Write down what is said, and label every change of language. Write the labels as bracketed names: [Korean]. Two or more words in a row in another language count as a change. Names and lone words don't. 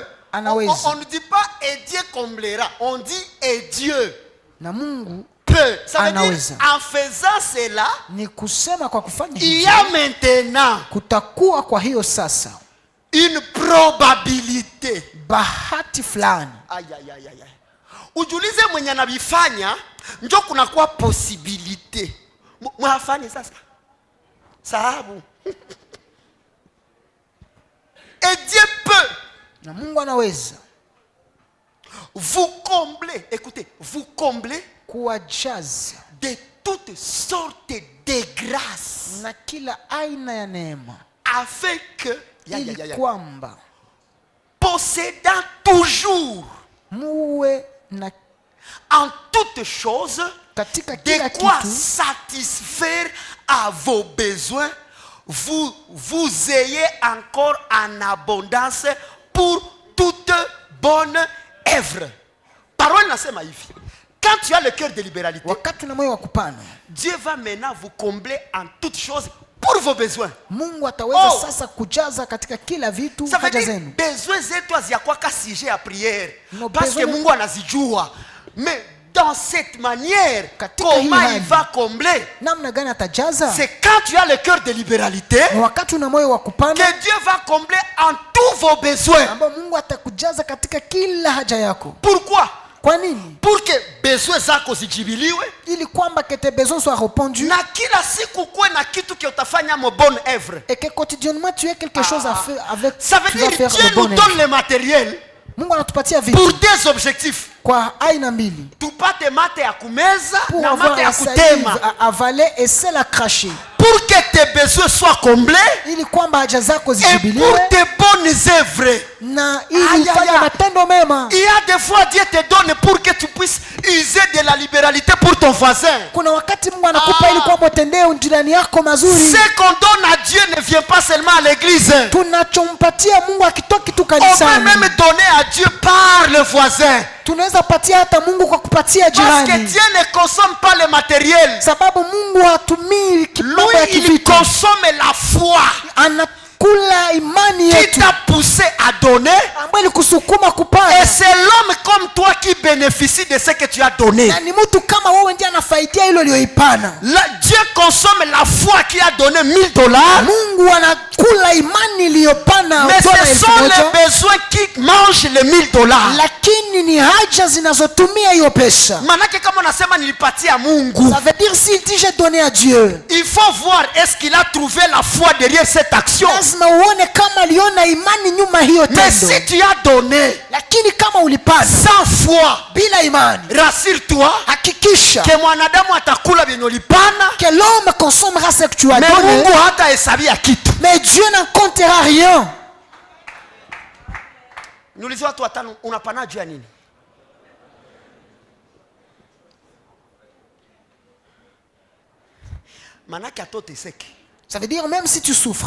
[French] On ne dit pas et Dieu comblera. On dit et Dieu peut. Ça veut dire en faisant cela, il y a maintenant une probabilité. [Swahili] Bahati fulani. Ujulize mwenye anabifanya ndio kuna kwa possibilité. Mwafanye sasa. Sababu. [French] Et Dieu peut. [Swahili] Na Mungu anaweza. [French] Vous comblez, écoutez, vous comblez [Swahili] kuwajaza [French] de toutes sortes de grâces. [Swahili] Na kila aina ya neema. [French] Afin que [Swahili] kwamba [French] possédant toujours [Swahili] muwe na [French] en toutes choses de quoi satisfaire à vos besoins, vous ayez encore en abondance pour toute bonne œuvre. [Swahili] Parole nasema hivi. [French] Quand tu as le cœur de libéralité, Dieu va maintenant vous combler en toutes choses pour vos besoins. [Swahili] Mungu ataweza sasa kujaza katika kila vitu haja zenu. Besoin zetu haziyakuwa [French] sujet à prière. Parce que [Swahili] Mungu anazijua. [French] Mais dans cette manière, comment il va combler? C'est quand tu as le cœur de libéralité que Dieu va combler en tous vos besoins. Pourquoi? [Swahili] Kwa nini? [French] Pour que [Swahili] besoin zako zijibiliwe. Ili kwamba [French] que tes besoins soient répondus. [Swahili] Na kila siku kuwe na kitu que utafanya mo [French] bonne œuvre. Et que quotidiennement tu aies quelque chose à faire avec. Ça veut dire Dieu nous donne le matériel. [Swahili] Mungu anatupatia vitu. [French] Pour des objectifs. [Swahili] Kwa aina mbili. Tupate mate ya kumeza na mate ya kutema. [French] À avaler et celle à cracher. Pour que tes besoins soient comblés. [Swahili] Ili kwamba haja zako zijibiliwe. [French] Et pour tes bonnes œuvres. [Swahili] Na ili ufanye matendo mema. [French] Il y a des fois Dieu te donne pour que tu puisses user de la libéralité pour ton voisin. [Swahili] Kuna wakati Mungu anakupa ili kwamba utendee jirani yako mazuri. [French] Ce qu'on donne à Dieu ne vient pas seulement à l'église. [Swahili] Tunachompatia Mungu akitoki tu kanisani. [French] On peut même donner à Dieu par le voisin. [Swahili] Tunaweza patia hata Mungu kwa kupatia jirani. [French] Parce que Dieu ne consomme pas le matériel. [Swahili] Sababu Mungu hatumii kidogo ya kivitu. [French] Il consomme la foi. [Swahili] Anakula imani yetu. [French] Qui t'a poussé à donner. [Swahili] Ambaye alikusukuma kupana. [French] Et c'est l'homme comme toi qui bénéficie de ce que tu as donné. [Swahili] Na ni mtu kama wewe ndiye anafaidia hilo ulioipana. [French] Dieu consomme la foi qui a donné $1000. [Swahili] Mungu anakula imani iliyopana. [French] Mais ce sont les besoins qui mangent les $1000. [Swahili] Lakini ni haja zinazotumia hiyo pesa. Manake kama unasema nilipatia Mungu. [French] Ça veut dire s'il dit j'ai donné à Dieu. Il faut voir est-ce qu'il a trouvé la foi derrière cette action. [Swahili] Lazima uone kama aliona imani nyuma hiyo tendo. [French] Mais si tu as donné, [Swahili] lakini kama ulipana [French] sans foi, [Swahili] bila imani, [French] rassure-toi, [Swahili] hakikisha que mwanadamu atakula vyenye ulipana, [French] que l'homme consommera ce que tu as donné. [Swahili] Mais Mungu hatahesabia kitu. [French] Mais Dieu n'en comptera rien. [Swahili] Niulize watu watano, unapana juu ya nini? Manake atoteseke. [French] Ça veut dire même si tu souffres,